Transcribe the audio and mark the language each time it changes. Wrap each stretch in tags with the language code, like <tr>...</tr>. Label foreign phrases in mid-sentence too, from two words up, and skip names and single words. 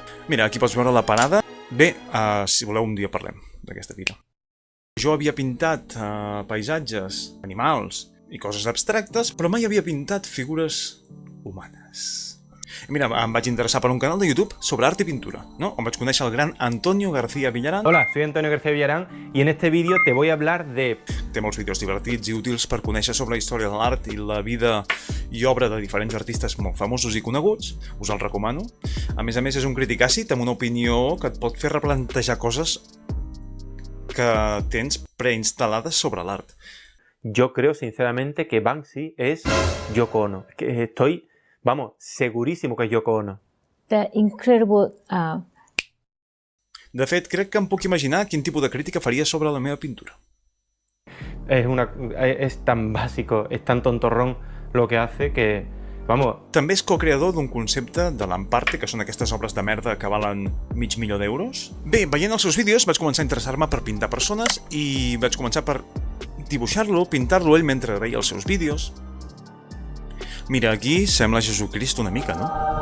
<ca>Mira, aquí pots veure la parada. Bé, si voleu un dia parlem d'aquesta fira. Jo havia pintat paisatges, animals i coses abstractes, però mai havia pintat figures humanes. I mira, em vaig interessar per un canal de YouTube sobre art y pintura, ¿no? On vaig conèixer el gran Antonio García Villarán.</ca> <es>Hola, soy Antonio García Villarán y en este vídeo te voy a hablar de...</es> <ca>Té molts vídeos divertits i útils per conèixer sobre la història de l'art i la vida i obra de diferents artistes molt famosos i coneguts. Us el recomano. A més, és un crític àcid amb una opinió que et pot fer replantejar coses que tens preinstal·lades sobre l'art.</ca> <es>Yo creo sinceramente que Banksy es Yoko Ono. Que estoy, vamos, segurísimo que es Yoko Ono.</es> <en>The incredible...</en> <ca>De fet, crec que em puc imaginar quin tipus de crítica faria sobre la meva pintura.</ca> <es>Es tan básico, es tan tontorrón lo que hace que, vamos...</es> <ca>També és co-creador d'un concepte de l'Amparte, que són aquestes obres de merda que valen $500.000 d'euros. Bé, veient els seus vídeos vaig començar a interessar-me per pintar persones i vaig començar per dibuixar-lo, pintar-lo ell mentre veia els seus vídeos. Mira, aquí sembla Jesucrist una mica, no?</ca>